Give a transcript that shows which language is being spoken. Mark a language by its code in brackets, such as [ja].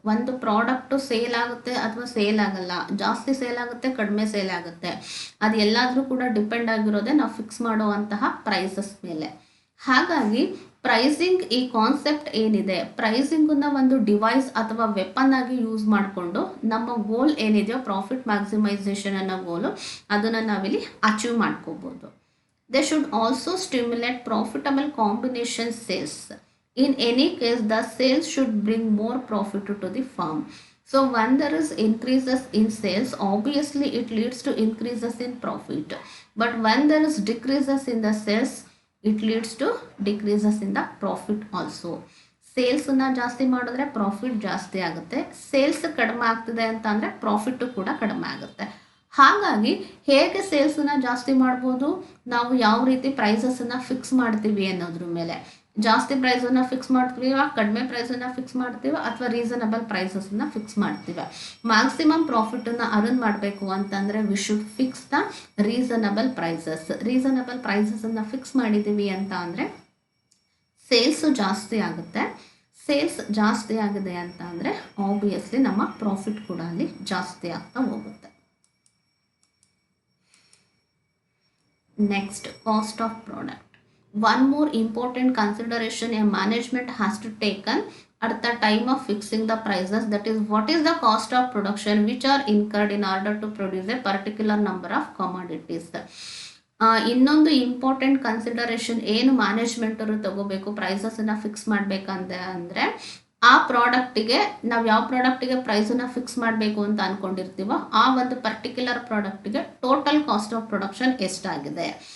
[kn] ಒಂದು product sale ಆಗುತ್ತೆ ಅಥವಾ ಸೇಲ್ ಆಗಲ್ಲ, ಜಾಸ್ತಿ ಸೇಲ್ ಆಗುತ್ತೆ ಕಡಿಮೆ ಸೇಲ್ ಆಗುತ್ತೆ, ಅದು ಎಲ್ಲಾದರೂ ಕೂಡ ಡಿಪೆಂಡ್ ಆಗಿರೋದೇ ನಾವು ಫಿಕ್ಸ್ ಮಾಡುವಂತಹ ಪ್ರೈಸಸ್ ಮೇಲೆ. ಹಾಗಾಗಿ ಪ್ರೈಸಿಂಗ್ ಈ ಕಾನ್ಸೆಪ್ಟ್ ಏನಿದೆ, ಪ್ರೈಸಿಂಗನ್ನು ಒಂದು ಡಿವೈಸ್ ಅಥವಾ ವೆಪನ್ ಆಗಿ ಯೂಸ್ ಮಾಡಿಕೊಂಡು ನಮ್ಮ ಗೋಲ್ ಏನಿದೆಯೋ ಪ್ರಾಫಿಟ್ ಮ್ಯಾಕ್ಸಿಮೈಸೇಷನ್ ಅನ್ನೋ ಗೋಲು ಅದನ್ನು ನಾವಿಲ್ಲಿ ಅಚೀವ್ ಮಾಡ್ಕೋಬೋದು. [en] They should also stimulate profitable combination sales. In any case, the sales should bring more profit to the firm. So when there is increases in sales, obviously it leads to increases in profit. But when there is decreases in the sales, it leads to decreases in the profit also. [kn] ಸೇಲ್ಸನ್ನು ಜಾಸ್ತಿ ಮಾಡಿದ್ರೆ profit ಜಾಸ್ತಿ ಆಗುತ್ತೆ, sales ಕಡಿಮೆ ಆಗ್ತಿದೆ ಅಂತ ಅಂದರೆ profit ಕೂಡ ಕಡಿಮೆ ಆಗುತ್ತೆ. ಹಾಗಾಗಿ ಹೇಗೆ ಸೇಲ್ಸನ್ನು ಜಾಸ್ತಿ ಮಾಡ್ಬೋದು, ನಾವು ಯಾವ ರೀತಿ ಪ್ರೈಸಸನ್ನು ಫಿಕ್ಸ್ ಮಾಡ್ತೀವಿ ಅನ್ನೋದ್ರ ಮೇಲೆ. ಜಾಸ್ತಿ ಪ್ರೈಸನ್ನು ಫಿಕ್ಸ್ ಮಾಡ್ತೀವ, ಕಡಿಮೆ ಪ್ರೈಸನ್ನು ಫಿಕ್ಸ್ ಮಾಡ್ತೀವ, ಅಥವಾ ರೀಸನಬಲ್ ಪ್ರೈಸಸನ್ನು ಫಿಕ್ಸ್ ಮಾಡ್ತೀವ. ಮ್ಯಾಕ್ಸಿಮಮ್ ಪ್ರಾಫಿಟನ್ನು ಅರ್ನ್ ಮಾಡಬೇಕು ಅಂತಂದರೆ [en] We should fix the reasonable prices. [kn] Reasonable ಪ್ರೈಸಸನ್ನು fix ಮಾಡಿದ್ದೀವಿ ಅಂತ ಅಂದರೆ ಸೇಲ್ಸು ಜಾಸ್ತಿ ಆಗುತ್ತೆ. ಸೇಲ್ಸ್ ಜಾಸ್ತಿ ಆಗಿದೆ ಅಂತ ಅಂದರೆ ಆಬ್ವಿಯಸ್ಲಿ ನಮ್ಮ ಪ್ರಾಫಿಟ್ ಕೂಡ ಅಲ್ಲಿ ಜಾಸ್ತಿ ಆಗ್ತಾ ಹೋಗುತ್ತೆ. [en] Next, cost of product. One more important consideration a management has to taken at the time of fixing the prices, that is what is the cost of production which are incurred in order to produce a particular number of commodities. [kn] ಇನ್ನೊಂದು important consideration ಏನು ಮ್ಯಾನೇಜ್ಮೆಂಟವರು ತಗೋಬೇಕು ಪ್ರೈಸಸನ್ನು fix ಮಾಡಬೇಕಂದ್ರೆ ಅಂದರೆ ಆ ಪ್ರಾಡಕ್ಟಿಗೆ ನಾವು ಯಾವ ಪ್ರಾಡಕ್ಟಿಗೆ ಪ್ರೈಸನ್ನು fix ಮಾಡಬೇಕು ಅಂತ ಅಂದ್ಕೊಂಡಿರ್ತೀವೋ ಆ ಒಂದು particular ಪ್ರಾಡಕ್ಟಿಗೆ total cost of production ಎಷ್ಟಾಗಿದೆ.